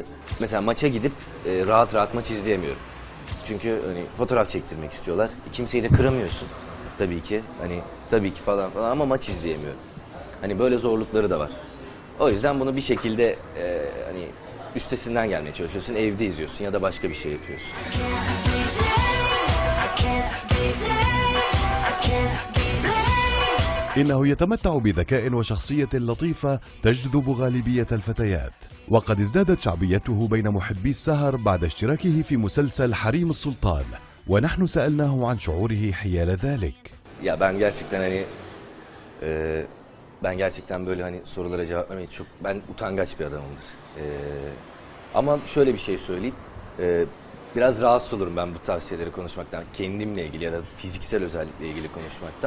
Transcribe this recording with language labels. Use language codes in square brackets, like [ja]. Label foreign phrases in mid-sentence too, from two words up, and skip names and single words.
[tr] Mesela maça gidip rahat rahat maç izleyemiyorum. Çünkü hani fotoğraf çektirmek istiyorlar. Kimseyi de kıramıyorsun tabii ki. Hani tabii ki falan ama maç izleyemiyorum. Hani böyle zorlukları da var. O yüzden bunu bir şekilde hani üstesinden gelmeye çalışıyorsun. Evde izliyorsun ya da başka bir şey yapıyorsun. [ar] إنه يتمتع بذكاء وشخصية لطيفة تجذب غالبية الفتيات، وقد ازدادت شعبيته بين محبي السهر بعد اشتراكه في مسلسل حريم السلطان، ونحن سألناه عن شعوره حيال ذلك. [tr] Ya ben gerçekten hani ben gerçekten böyle hani sorulara cevap vermeyi ben utangaç bir adamımdır. Ama şöyle bir şey söyleyeyim. Biraz rahatsız olurum ben bu tarz şeyleri konuşmaktan, kendimle ilgili ya da fiziksel özellikle ilgili konuşmaktan.